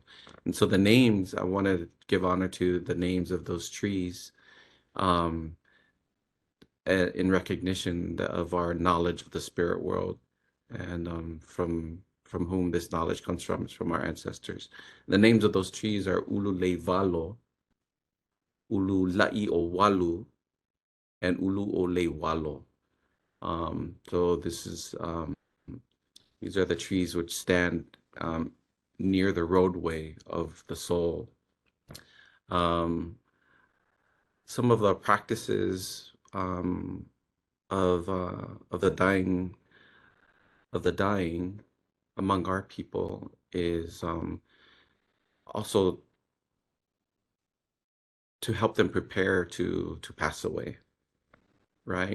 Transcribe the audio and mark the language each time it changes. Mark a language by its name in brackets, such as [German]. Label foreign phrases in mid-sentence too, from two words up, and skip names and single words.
[English] And so the names, I want to give honor to the names of those trees in recognition of our knowledge of the spirit world, and from whom this knowledge comes from. It's from our ancestors. The names of those trees are Ulu Leivalo, Ulu La'i o Walu, and Ulu o Leiwalo. So these are the trees which stand near the roadway of the soul. Some of the practices of the dying among our people is also to help them prepare to pass away, right?